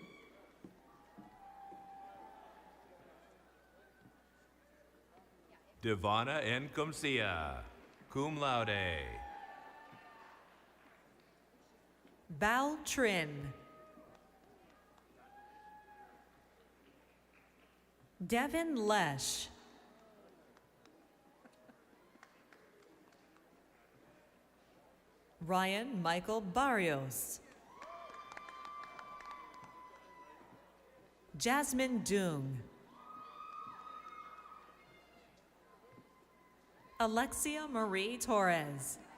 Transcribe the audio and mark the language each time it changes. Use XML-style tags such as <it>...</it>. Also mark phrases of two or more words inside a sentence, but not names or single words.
<en>Devana N. Comcia,</en> <la>cum laude.</la> <en>Bao Trin. Devin Lesh. Ryan Michael Barrios. Jasmine Dung. Alexia Marie Torres.</en>